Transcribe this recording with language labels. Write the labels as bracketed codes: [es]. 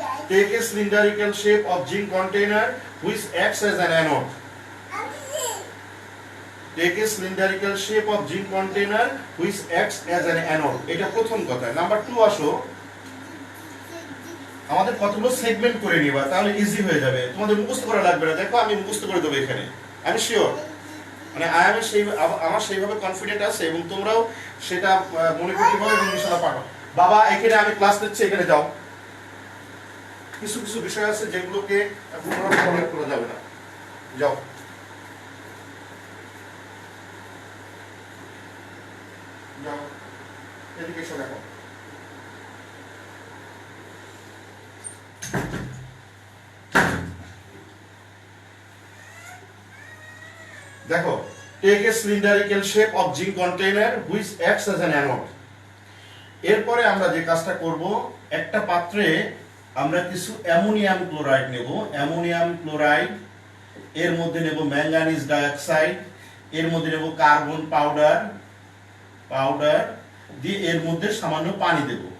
[en] Take a cylindrical shape of zinc container which acts as an anode. Take a cylindrical shape of zinc container which acts as an anode. [bn] এটা প্রথম কথা। Number 2 আসো, আমাদের কতগুলো segment করে নিবা, তাহলে ইজি হয়ে যাবে, তোমাদের মুখস্থ করা লাগবে না। দেখো আমি মুখস্থ করে দেবো এখানে, আমি শিওর, মানে আমার সেইভাবে কনফিডেন্ট আছে, এবং তোমরাও সেটা মনে করতে পারো এবং ইনশাআল্লাহ পারো। বাবা এখানে আমি ক্লাস নিচ্ছি, এখানে যাও। কিছু কিছু বিষয় আছে যেগুলোকে পুনরায় করা যাবে না, যাও। যাও এদিকে এসে দেখো। দেখো, [en] take a cylindrical shape of zinc container which acts as an anode. [bn] এরপরে আমরা যে কাজটা করব, একটা পাত্রে আমরা কিছু অ্যামোনিয়াম ক্লোরাইড নেব। অ্যামোনিয়াম ক্লোরাইড, এর মধ্যে নেব ম্যাঙ্গানিজ ডাইঅক্সাইড, এর মধ্যে নেব কার্বন পাউডার দিয়ে এর মধ্যে সামান্য পানি দেব।